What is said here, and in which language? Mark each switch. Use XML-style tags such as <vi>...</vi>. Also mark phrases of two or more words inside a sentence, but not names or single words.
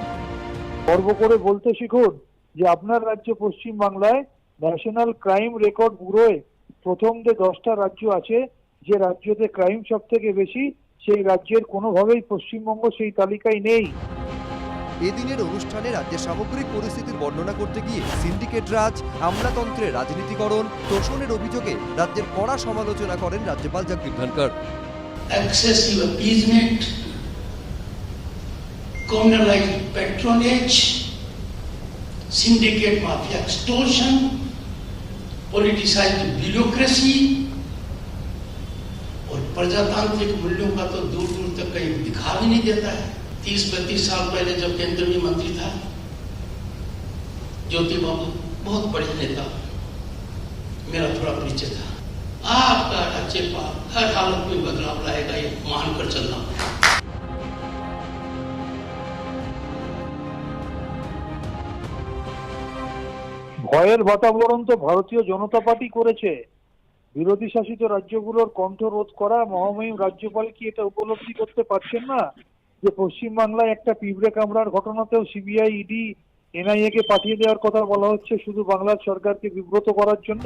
<bn>গর্ব করে বলতে শিখুন যে আপনার রাজ্য পশ্চিম বাংলায় ন্যাশনাল ক্রাইম রেকর্ড ব্যুরোয় প্রথম যে 10টা রাজ্য আছে যে রাজ্যতে ক্রাইম সব থেকে বেশি সেই রাজ্যের কোনোভাবেই পশ্চিমবঙ্গ সেই তালিকায় নেই। এদিনের অনুষ্ঠানে রাজ্যের সামগ্রিক পরিস্থিতির বর্ণনা করতে গিয়ে সিন্ডিকেট রাজ, আমলাতন্ত্রের রাজনীতিকরণ, তোষণের অভিযোগে রাজ্যের কড়া সমালোচনা করেন রাজ্যপাল জগদীপ ধনখড়।</bn> <en>Excessive appeasement, communalized patronage, syndicate mafia extortion, politicized bureaucracy</en> <hi>और प्रजातांत्रिक मूल्यों का तो दूर दूर तक कहीं दिखा भी नहीं देता है। 30-32 साल पहले जब केंद्र में मंत्री था ज्योति बाबू, बहुत बड़े नेता, मेरा थोड़ा परिचय था। आपका राज्यपाल हर हालत में बदलाव लाएगा, ये मानकर चलना।</hi> <bn>ভয়ের বাতাবরণ তো ভারতীয় জনতা পার্টি করেছে। বিরোধী শাসিত রাজ্যগুলোর কণ্ঠ রোধ করা মহামহিম রাজ্যপাল কি এটা উপলব্ধি করতে পারছেন না যে পশ্চিমবাংলায় একটা পিঁপড়ে কামড়ার ঘটনাতেও সিবিআই, ইডি, এনআইএ কে পাঠিয়ে দেওয়ার কথা বলা হচ্ছে শুধু বাংলার সরকারকে বিব্রত করার জন্যে?</bn>